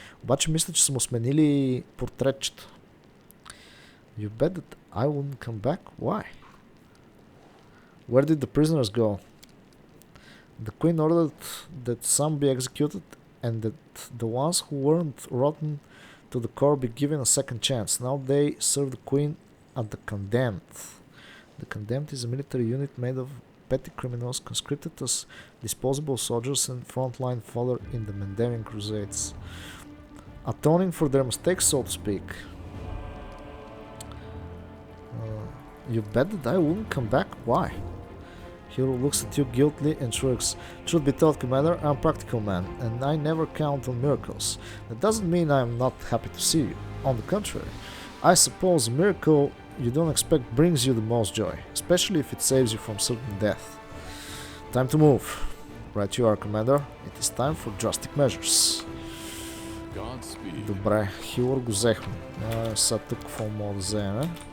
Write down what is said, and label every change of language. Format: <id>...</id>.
<bg>Обаче мисля, че са му сменили портретчето.</bg> <en>You bet that I wouldn't come back? Why? Where did the prisoners go? The queen ordered that some be executed and that the ones who weren't rotten to the core be given a second chance. Now they serve the queen at the condemned. The condemned is a military unit made of petty criminals conscripted as disposable soldiers and frontline fodder in the Mendemian Crusades, atoning for their mistakes, so to speak. You bet that I wouldn't come back? Why? Hero looks at you guiltily and shrugs. Truth be told, Commander, I'm a practical man, and I never count on miracles. That doesn't mean I'm not happy to see you. On the contrary, I suppose a miracle you don't expect brings you the most joy, especially if it saves you from certain death. Time to move. Right you are, Commander. It is time for drastic measures.</en> <bg>Добре, Хилър го взехме. Сега тук какво мога да вземе?</bg>